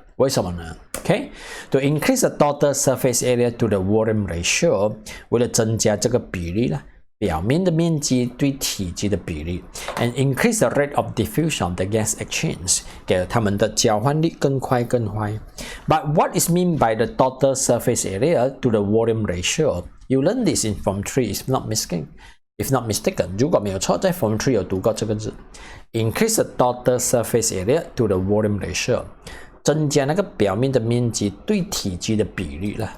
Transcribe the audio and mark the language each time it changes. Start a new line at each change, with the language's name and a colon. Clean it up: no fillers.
Chinese: 为什么呢
English: ？Okay, to increase the total surface area to the volume ratio，
Chinese: 为了增加这个比例啦，表面的面积对体积的比例
English: ，and increase the rate of diffusion of the gas exchange，
Chinese: 给它们的交换率更快。
English: But what is mean by the total surface area to the volume ratio？ You learn this in Form 3 if not mistaken.
Chinese: 如果没有错，在 Form 3有读过这个字。
English: Increase the total surface area to the volume ratio，
Chinese: 增加那个表面的面积对体积的比率了。